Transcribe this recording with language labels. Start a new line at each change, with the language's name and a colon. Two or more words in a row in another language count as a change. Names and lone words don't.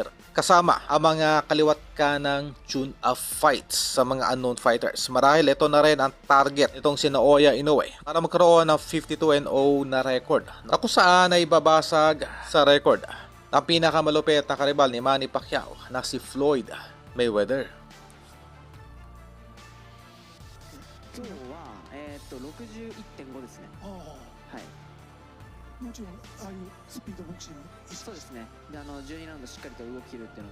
Filipino: Kasama ang mga kaliwat kanang
English: tune-up fights
Filipino: sa mga
English: unknown fighters.
Filipino: Marahil ito na rin ang target itong si Naoya Inoue para magkaroon ng 52-0 na record na kung saan ay babasag sa record ng pinakamalupit na karibal ni Manny Pacquiao na si Floyd Mayweather.
Japanese: 今日は、61.5ですね。あはい。あ、もちろんああいうスピードボクシング意識そうですね。で、12ラウンドしっかりと動き切るっていうの